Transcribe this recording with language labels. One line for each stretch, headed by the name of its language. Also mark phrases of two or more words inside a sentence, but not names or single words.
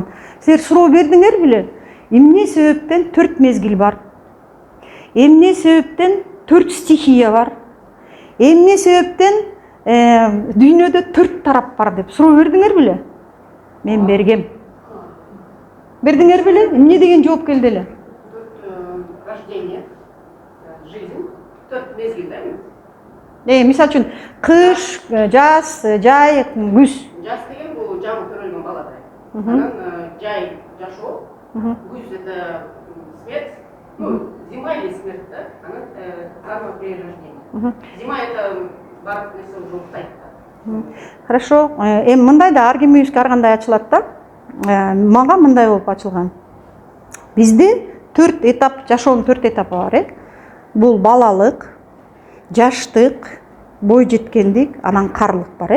Kyrgyz: Силер суроо бердиңер беле? Эмне себептен 4 мезгил бар? Эмне себептен 4 стихия бар? Эмне себептен дүйнөдө 4 тарап бар деп суроо бердиңер беле? Мен бергем. Бердиңер беле? Эмне деген жооп келди эле?
Russian: 4 рождение, жизнь, 4 мезгил, да?
Kyrgyz: Мисалы үчүн кыш, жаз, жай, күз. Жаз деген бул жаңы төрөлгөн баладай. Анан жай жашоо, күз
Russian: это смерть, зима или смерть, да? Анан заново перерождение. Зима это
Kyrgyz: бардык нерсе уже уктайт.
Russian: Хорошо.
Kyrgyz: Мындай да ар кимибизге ар кандай ачылат да. Мага мындай болуп ачылган. Бизде 4 этап, жашоонун 4 этапы бар. Бул балалык, жаштык, бой жеткендик, анан карылык бар.